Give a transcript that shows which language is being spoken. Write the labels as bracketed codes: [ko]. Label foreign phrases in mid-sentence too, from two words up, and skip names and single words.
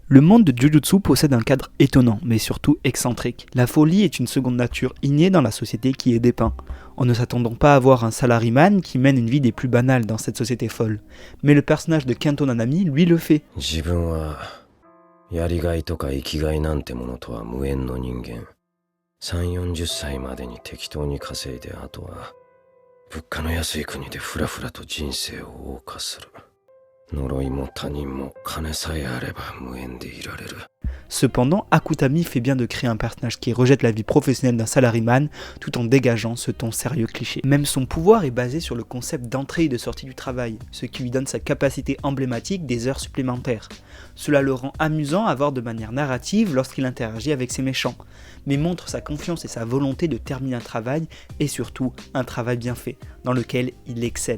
[fr] Le monde de Jujutsu possède un cadre étonnant, mais surtout excentrique. La folie est une seconde nature innée dans la société qui est dépeinte. On ne s'attend pas à voir un salaryman qui mène une vie des plus banales dans cette société folle. Mais le personnage de Kento Nanami, lui, le fait. [ja] 自分はやりがいとか生きがいなんてものとは無縁の人間。3、40歳までに適当に稼いで、あとは物価の安い国でふらふらと人生を謳歌する。呪いも他人も金さえあれば無縁でいられる。 [fr] Cependant, Akutami fait bien de créer un personnage qui rejette la vie professionnelle d'un salaryman tout en dégageant ce ton sérieux cliché. Même son pouvoir est basé sur le concept d'entrée et de sortie du travail, ce qui lui donne sa capacité emblématique des heures supplémentaires. Cela le rend amusant à voir de manière narrative lorsqu'il interagit avec ses méchants, mais montre sa confiance et sa volonté de terminer un travail, et surtout un travail bien fait, dans lequel il excelle.